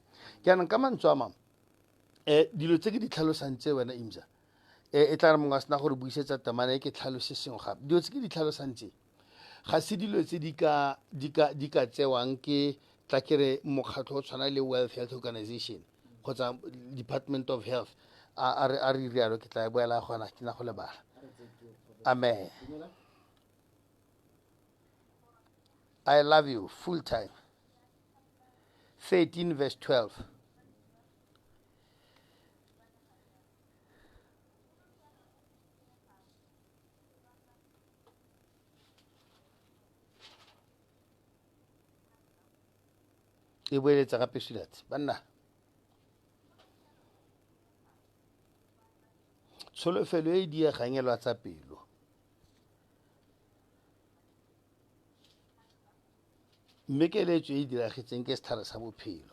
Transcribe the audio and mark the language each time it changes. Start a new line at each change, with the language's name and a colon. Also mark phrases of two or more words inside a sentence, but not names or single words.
Tswana: Jaanong ka mantswe a mangwe dilo tse ke di tlhalosang tse wena imza e tla re mongwe a sena gore buisetsa tamana e ke tlhalose sengwe gape dilo tse ke di tlhalosang tse ga se dilo tse di ka tsewang ke tla kere mokgatlho o tshwana le World Health Organization kgotsa Department of Health a re rialo ke tla boela gona ke na go lebala.
English: Amen. I love you full time.
Tswana: 13 verse 12. E boeletsa gape swilat banna tsholofelo e diegangelwa tsa pelo mme keletso e diragetseng ke sethare sa bophelo.